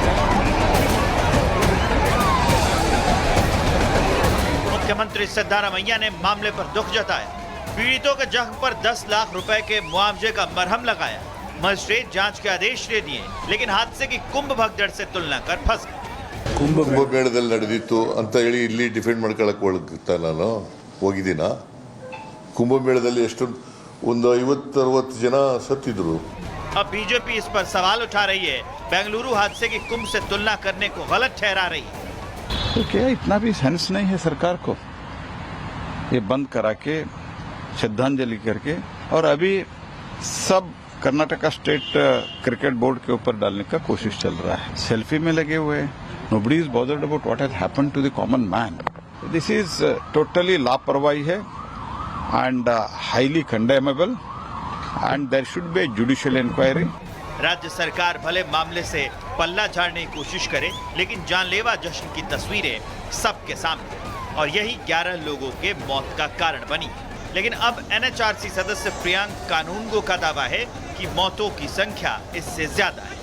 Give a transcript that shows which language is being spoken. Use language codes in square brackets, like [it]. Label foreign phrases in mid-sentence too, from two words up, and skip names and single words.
[hi] मुख्यमंत्री सिद्धारमैया ने मामले पर दुख जताया। पीड़ितों के जख्म पर 10 लाख रुपए के मुआवजे का मरहम लगाया। मजिस्ट्रेट जांच के आदेश दे दिए, लेकिन हादसे की कुंभ भगदड़ से तुलना कर फंस गए। [kn] ಕುಂಭಮೇಳದಲ್ಲಿ ನಡೆದಿತ್ತು ಅಂತ ಹೇಳಿ ಇಲ್ಲಿ ಡಿಫೆಂಡ್ ಮಾಡ್ಕೊಳಕ್ಕೆ ಒಳಗ್ತಾ ನಾನು ಹೋಗಿದ್ದೀನ. ಕುಂಭಮೇಳದಲ್ಲಿ ಎಷ್ಟೊಂದು ಒಂದು 50-60 ಜನ ಸತ್ತಿದ್ರು. [hi] अब बीजेपी इस पर सवाल उठा रही है, बेंगलुरु हादसे की कुंभ से तुलना करने को गलत ठहरा रही है। तो क्या इतना भी सेंस नहीं है सरकार को ये बंद करा के श्रद्धांजलि करके, और अभी सब कर्नाटका स्टेट क्रिकेट बोर्ड के ऊपर डालने का कोशिश चल रहा है. सेल्फी में लगे हुए, [en] nobody is bothered about what has happened to the common man. This is totally [hi] लापरवाही है [en] and highly condemnable, and there should be a judicial inquiry. [hi] राज्य सरकार भले मामले से पल्ला झाड़ने की कोशिश करे, लेकिन जानलेवा जश्न की तस्वीरें सबके सामने, और यही 11 लोगों के मौत का कारण बनी। लेकिन अब एनएचआरसी सदस्य प्रियांक कानूनगो का दावा है कि मौतों की संख्या इससे ज्यादा है।